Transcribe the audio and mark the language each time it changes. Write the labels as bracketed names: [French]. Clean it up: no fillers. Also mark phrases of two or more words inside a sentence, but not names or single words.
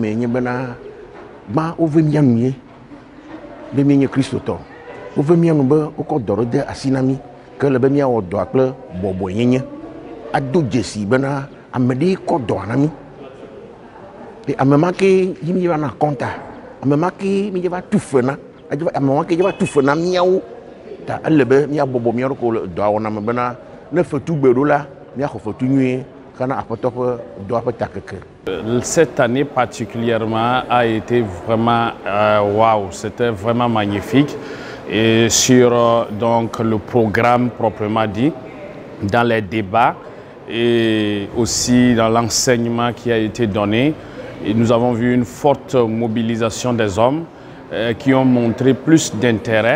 [Ewe] me nye bena gba wove mia nu ye be mi nye kristotɔ wove mia nu be wokɔ dɔ ɖe de asi na mi ke le be miawɔ dɔa kple bɔbɔenyenye ado dzesi bena ame ɖe kɔ dɔa na mi ame ma ke yi mi va na kɔnta ame ma ke mi va tu fe na ame ma ke va tu fe na miawo. [French] Cette année particulièrement a été vraiment waouh, c'était vraiment magnifique. Et sur donc le programme proprement dit, dans les débats et aussi dans l'enseignement qui a été donné, et nous avons vu une forte mobilisation des hommes qui ont montré plus d'intérêt.